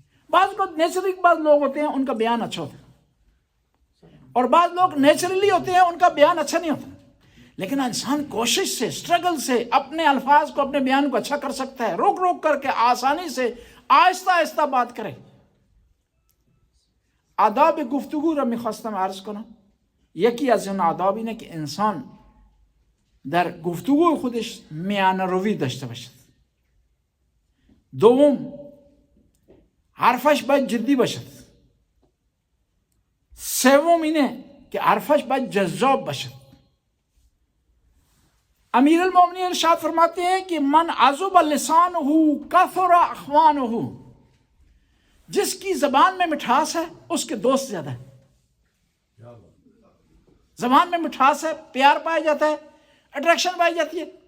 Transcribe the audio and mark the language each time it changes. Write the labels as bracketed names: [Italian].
[Urdu] بعض کو نیچرلی بعض لوگ ہوتے ہیں ان کا بیان اچھا ہوتا ہے, اور بعض لوگ نیچرلی ہوتے ہیں ان کا بیان اچھا نہیں ہوتا, لیکن انسان کوشش سے, اسٹرگل سے اپنے الفاظ کو, اپنے بیان کو اچھا کر سکتا ہے, روک روک کر کے آسانی سے آہستہ آہستہ بات کرے. [Persian] آداب گفتگو را میخواستم عرض کنم, یکی از این آداب اینه که انسان در گفتگوی خودش میانه روی داشته باشد. دوم حرفش باید جدی باشد. سوم اینه که حرفش باید جذاب باشد. [Urdu] امیر المومنین ارشاد فرماتے ہیں کہ [Arabic] من عذب لسانہ کثر اخوانہ, [Urdu] جس کی زبان میں مٹھاس ہے اس کے دوست زیادہ ہے. زبان میں مٹھاس ہے, پیار پایا جاتا ہے, اٹریکشن پائی جاتی ہے.